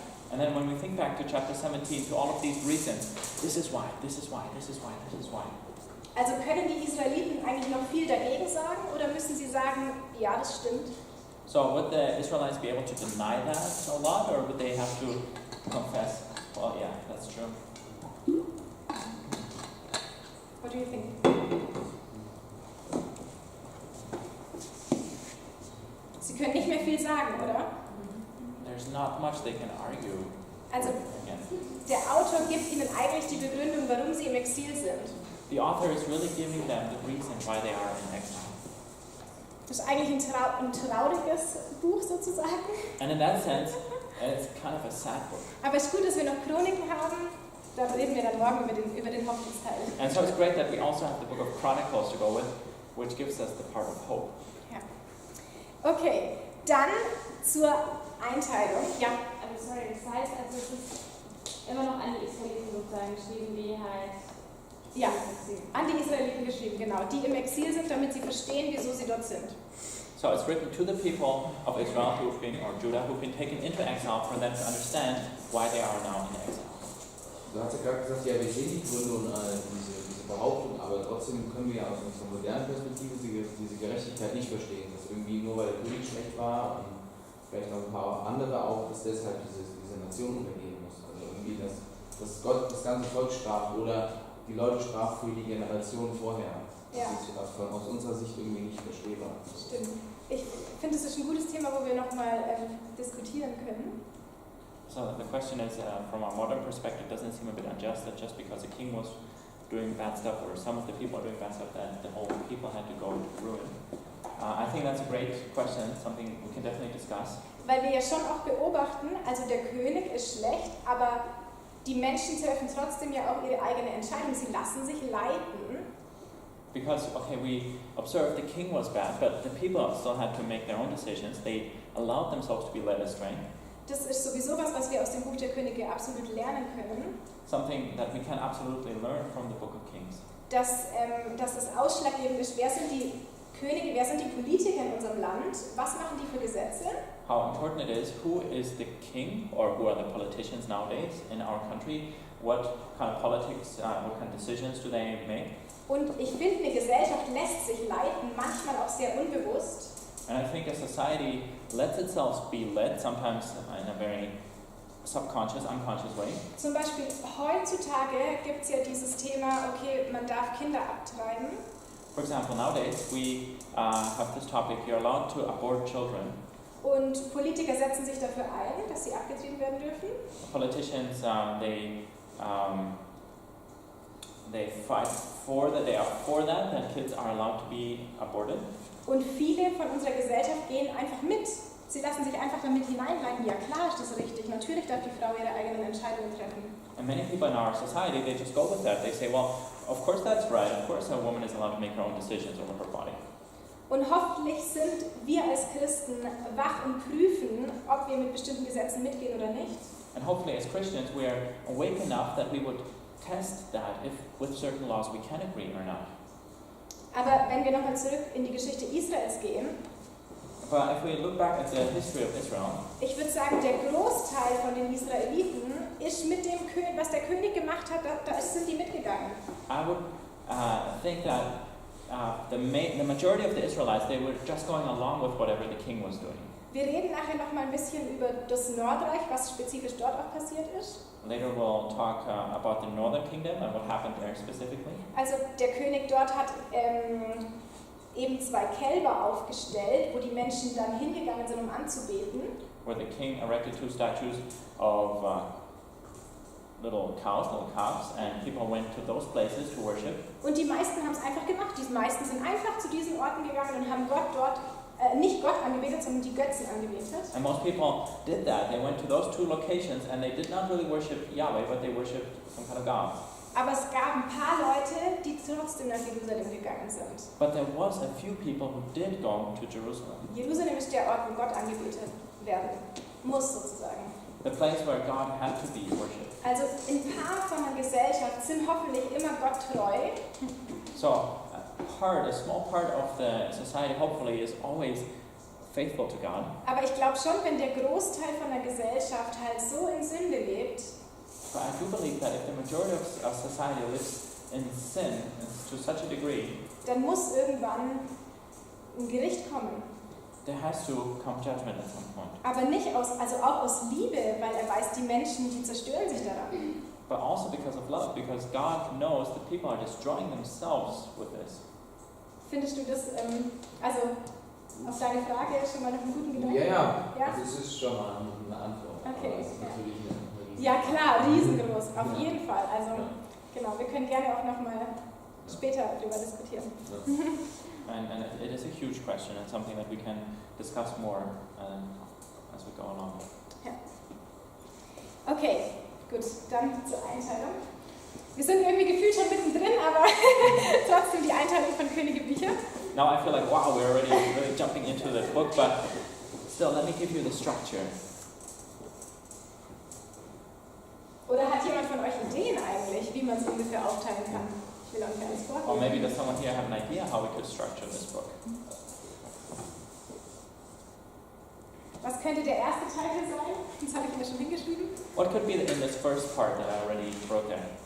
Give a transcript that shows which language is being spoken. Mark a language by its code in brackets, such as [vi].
[en] And then when we think back to chapter 17, to all of these reasons, this is why, this is why, this is why, this is why. [de] Also können die Israeliten eigentlich noch viel dagegen sagen oder müssen sie sagen, ja, das stimmt? [en] So would the Israelites be able to deny that a lot, or would they have to confess, well, yeah, that's true? What do you think? [de] Sie können nicht mehr viel sagen, oder? [en] There's not much they can argue [de] Also [en] against. [de] der Autor gibt ihnen eigentlich die Begründung, warum sie im Exil sind. [en] The author is really giving them the reason why they are in exile. [de] Das ist eigentlich ein trauriges Buch sozusagen. [en] And in that sense, it's kind of a sad book. [de] Aber es ist gut, dass wir noch Chroniken haben. Da reden wir dann morgen über den Hoffnungsteil. [en] And so it's great that we also have the book of Chronicles to go with, which gives us the part of hope. [de] Ja. Okay, dann zur Einteilung. Ja. Aber sorry, das heißt also, es ist immer noch an die Israeliten sozusagen geschrieben, die halt Ja, an die Israeliten geschrieben, genau. Die im Exil sind, damit sie verstehen, wieso sie dort sind. [en] So it's written to the people of Israel who've been, or Judah, who've been taken into exile for them to understand why they are now in exile. [de] Du hast ja gerade gesagt, ja, wir sehen die Gründe und diese Behauptung, aber trotzdem können wir aus unserer modernen Perspektive diese Gerechtigkeit nicht verstehen. Dass irgendwie nur weil der König schlecht war und vielleicht noch ein paar andere auch, dass deshalb diese Nation untergehen muss. Also irgendwie, dass Gott das ganze Volk straft oder die Leute straft für die Generation vorher. Ja. Das ist aus unserer Sicht irgendwie nicht verstehbar. Stimmt. Ich finde, es ist ein gutes Thema, wo wir nochmal diskutieren können. [en] So the question is, from a modern perspective, doesn't it seem a bit unjust that just because the king was doing bad stuff, or some of the people are doing bad stuff, that the whole people had to go to ruin? I think that's a great question, something we can definitely discuss. [de] Weil wir ja schon auch beobachten, also der König ist schlecht, aber die Menschen treffen trotzdem ja auch ihre eigene Entscheidung. Sie lassen sich leiten. [en] Because, okay, we observed the king was bad, but the people still had to make their own decisions. They allowed themselves to be led astray. [de] Das ist sowieso was wir aus dem Buch der Könige absolut lernen können. [en] Something that we can absolutely learn from the Book of Kings. [de] Dass das ausschlaggebend ist, wer sind die Könige, wer sind die Politiker in unserem Land, was machen die für Gesetze? [en] How important it is, who is the king, or who are the politicians nowadays in our country, what kind of politics, what kind of decisions do they make? [de] Und ich finde, eine Gesellschaft lässt sich leiten, manchmal auch sehr unbewusst. [en] And I think a society lets itself be led, sometimes in a very subconscious, unconscious way. [de] Zum Beispiel heutzutage gibt es ja dieses Thema, okay, man darf Kinder abtreiben. [en] For example, nowadays we have this topic, you're allowed to abort children. [de] Und Politiker setzen sich dafür ein, dass sie abgetrieben werden dürfen. [en] Politicians, they fight for that, they are for that kids are allowed to be aborted. [de] Und viele von unserer Gesellschaft gehen einfach mit. Sie lassen sich einfach damit hineinleiten. Ja klar ist das richtig. Natürlich darf die Frau ihre eigenen Entscheidungen treffen. [en] And many people in our society, they just go with that. They say, well, of course that's right. Of course a woman is allowed to make her own decisions over her body. [de] Und hoffentlich sind wir als Christen wach und prüfen, ob wir mit bestimmten Gesetzen mitgehen oder nicht. [en] And hopefully as Christians we are awake enough that we would test that if with certain laws we can agree or not. [de] Aber wenn wir nochmal zurück in die Geschichte Israels gehen, [en] But if we look back at the history of Israel, [de] ich würde sagen, der Großteil von den Israeliten ist mit dem König, was der König gemacht hat, da sind die mitgegangen. [en] I would think that the majority of the Israelites, they were just going along with whatever the king was doing. [de] Wir reden nachher noch mal ein bisschen über das Nordreich, was spezifisch dort auch passiert ist. [en] Later we'll talk about the northern kingdom and what happened there specifically. [de] Also der König dort hat eben 2 Kälber aufgestellt, wo die Menschen dann hingegangen sind, um anzubeten. [en] Where the king erected 2 statues of little calves, and people went to those places to worship. [de] Und die meisten haben es einfach gemacht. Die meisten sind einfach zu diesen Orten gegangen und haben Gott dort nicht Gott angebetet, sondern die Götzen angebetet. [en] And most people did that. They went to those 2 locations and they did not really worship Yahweh, but they worshipped some kind of god. [de] Aber es gab ein paar Leute, die trotzdem nach Jerusalem gegangen sind. [en] But there was a few people who did go to Jerusalem. [de] Jerusalem ist der Ort, wo Gott angebetet werden muss, sozusagen. [en] The place where God had to be worshipped. [de] Also ein paar von der Gesellschaft sind hoffentlich immer Gott treu. [en] So a small part of the society hopefully is always faithful to God. [de] Aber ich glaube schon, wenn der Großteil von der Gesellschaft halt so in Sünde lebt, [en] But I do believe that if the majority of society lives in sin to such a degree, [de] dann muss irgendwann ein Gericht kommen. [en] there has to come judgment at some point. [de] Aber nicht auch aus Liebe, weil er weiß, die Menschen, die zerstören sich daran. [en] But also because of love, because God knows that people are destroying themselves with this. [de] Findest du das, also auf deine Frage schon mal noch einen guten Gedanken? Ja. Ja? Also es ist schon mal eine Antwort. Okay, Aber es ist ja. natürlich eine Ja klar, riesengroß, auf Ja. jeden Fall. Also Ja. genau, wir können gerne auch nochmal später darüber diskutieren. [en] And it is a huge question and something that we can discuss more as we go along. [de] Okay, gut, dann zur Einteilung. Wir sind irgendwie gefühlt schon mittendrin, aber trotzdem die Einteilung von Könige Bücher. [en] Now I feel like, wow, we're already really jumping into the book, but still, let me give you the structure. [de] Oder hat jemand von euch Ideen eigentlich, wie man es ungefähr aufteilen kann? Ich will euch alles [en] Or [de] vorgeben. [en] maybe does someone here have an idea how we could structure this book? [de] Was könnte der erste Teil hier sein? Das habe ich mir schon hingeschrieben. [en] What could be in this first part that I already wrote there?